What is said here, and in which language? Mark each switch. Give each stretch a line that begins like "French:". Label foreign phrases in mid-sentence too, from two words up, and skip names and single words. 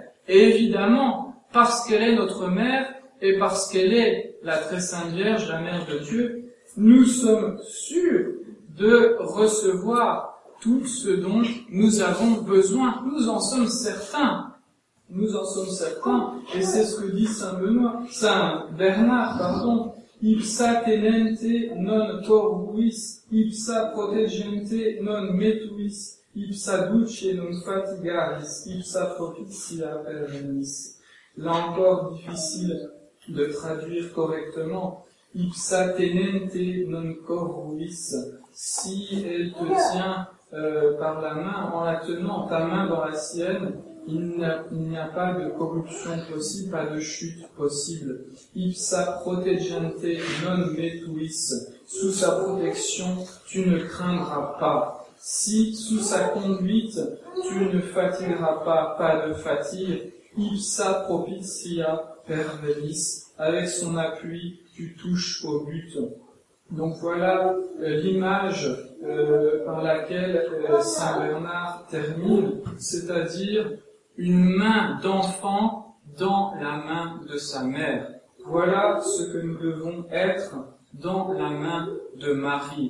French: Et évidemment, parce qu'elle est notre mère, et parce qu'elle est la très sainte Vierge, la mère de Dieu, nous sommes sûrs de recevoir tout ce dont nous avons besoin. Nous en sommes certains. Nous en sommes certains. Et c'est ce que dit Saint Bernard,
Latin: Ipsa tenente non torbuis, ipsa protegente non metuis, ipsa duce non fatigaris, ipsa propitia pervenis.
French: Là encore, difficile de traduire correctement.
Latin: Ipsa tenente non corruis.
French: Si elle te tient par la main, en la tenant, ta main dans la sienne, Il n'y a pas de corruption possible, pas de chute possible.
Latin: Ipsa protegiante non metuis.
French: Sous sa protection, tu ne craindras pas. Si, sous sa conduite, tu ne fatigueras pas de fatigue,
Latin: ipsa propitia pervelis.
French: Avec son appui, tu touches au but. Donc voilà l'image par laquelle Saint Bernard termine, c'est-à-dire une main d'enfant dans la main de sa mère. Voilà ce que nous devons être dans la main de Marie.